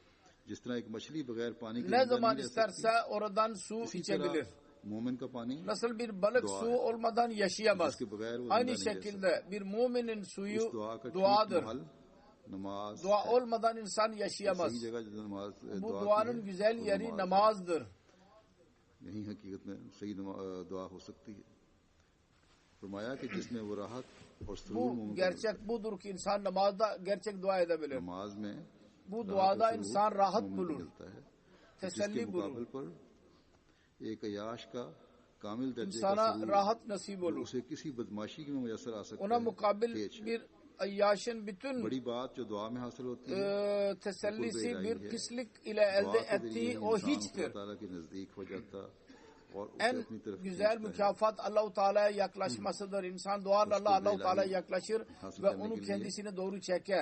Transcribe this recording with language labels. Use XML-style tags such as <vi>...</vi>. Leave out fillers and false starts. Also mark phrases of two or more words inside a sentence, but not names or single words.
<tr>Ne zaman isterse oradan su içebilir. Nasıl bir balık su olmadan yaşayamaz. Aynı şekilde bir müminin suyu duadır. Dua olmadan insan yaşayamaz. Bu duanın güzel yeri namazdır.</tr> <ur>یہی حقیقت میں صحیح دعا ہو سکتی ہے فرمایا کہ جس میں وہ راحت اور</ur> <tr>bu gerçek budur ki insan namazda gerçek dua edebilir.</tr> <ur>نماز میں</ur> <tr>bu duada insan rahat bulur. Teselli bulur.</tr> <ur>ایک عیاش کا کامل درجے</ur> <tr>insana rahat nasip olur.</tr> <ur>اسے کسی بدمعاشی میں میسر آ سکتا ہے.</ur> <tr>Ona mukabil bir ayyaşın bütün tesellisi bir pislik ile elde ettiği o hiçtir. En güzel mükafat Allah-u Teala'ya yaklaşmasıdır. İnsan duayla Allah-u Teala'ya yaklaşır ve onu kendisine doğru çeker.</tr>